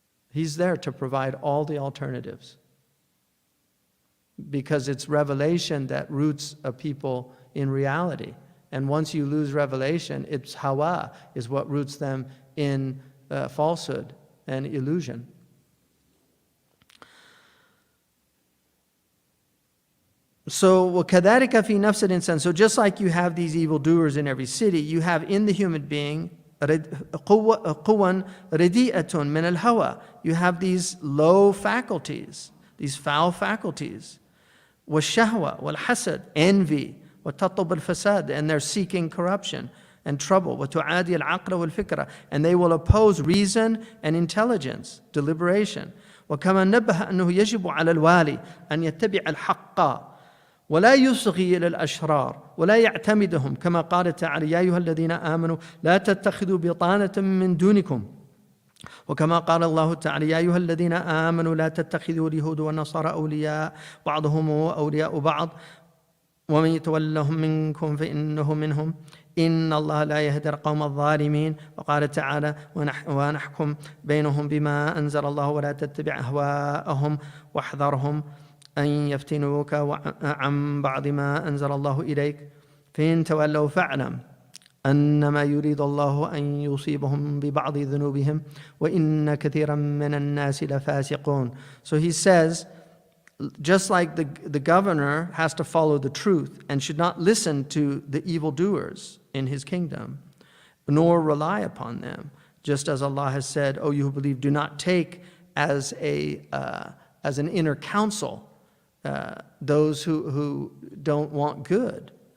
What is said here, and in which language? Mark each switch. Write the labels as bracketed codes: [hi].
[en] He's there to provide all the alternatives. Because it's revelation that roots a people in reality. And once you lose revelation, it's hawa is what roots them in falsehood and illusion. [ar] So وَكَذَلِكَ فِي نَفْسِ الْإِنسَانِ. [en] So just like you have these evildoers in every city, you have in the human being [ar] قُوًا رَدِيئَةٌ مِنَ الْهَوَى. [en] You have these low faculties, these foul faculties. [ar] وَالشَّهْوَةِ وَالْحَسَدِ, envy. وَتَطْلُبُ الْفَسَادِ, [en] and they're seeking corruption and trouble. [ar] وَتُعَادِي الْعَقْلَ وَالْفِكْرَ, [en] and they will oppose reason and intelligence, deliberation. [ar] وكما نبه أنه يجب على الوالي أن يتبع الحق ولا يصغي إلى الأشرار ولا يعتمدهم كما قال تعالى يا أيها الذين آمنوا لا تتخذوا بطانة من دونكم وكما قال الله تعالى يا أيها الذين آمنوا لا تتخذوا اليهود والنصارى أولياء بعضهم أولياء بعض ومن يتولهم منكم فإنه منهم إن الله لا يهدي القوم الظالمين. وقال تعالى ونحكم بينهم بما أنزل الله ولا تتبع أهواءهم واحذرهم أن يفتنوك عن بعض ما أنزل الله إليك فإن تولوا فاعلم أنما يريد الله أن يصيبهم ببعض ذنوبهم وإن كثيرا من الناس لفاسقون. [en] So he says, just like the governor has to follow the truth and should not listen to the evildoers in his kingdom, nor rely upon them, just as Allah has said, O you who believe, do not take as an inner counsel those who don't want good.